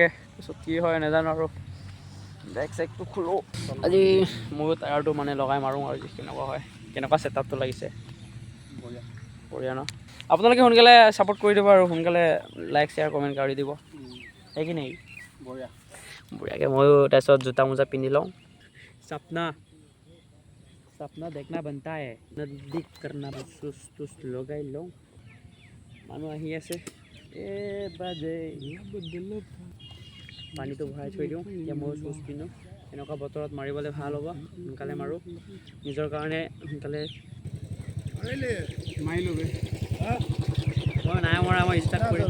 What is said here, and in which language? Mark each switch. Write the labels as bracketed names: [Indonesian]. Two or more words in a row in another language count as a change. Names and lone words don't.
[Assamese] পিছত কি হয় নাজানো আৰু, বেক চেকটো খোলোঁ আজি, ময়ো টায়াৰটো মানে লগাই মাৰোঁ আৰু কেনেকুৱা হয়, কেনেকুৱা ছেটআপটো লাগিছে। বঢ়িয়া ন? আপোনালোকে সোনকালে ছাপোৰ্ট কৰি দিব আৰু সোনকালে [English] like share comment [Assamese] কৰি দিব, সেইখিনি বঢ়িয়াকৈ। ময়ো তাৰপিছত জোতা মোজা পিন্ধি লওঁ। [Hindi] सपना देखना बनता है, नजदीक करना तुस [Assamese] লগাই লওঁ। মানুহ আহি আছে, পানীটো ভৰাই থৈ দিওঁ। এতিয়া ময়ো চুজ পিন্ধো, এনেকুৱা বতৰত মাৰিবলৈ ভাল হ'ব, সোনকালে মাৰোঁ নিজৰ কাৰণে। সোনকালে মই নাই মৰা, মই ষ্টাৰ্ট কৰিম।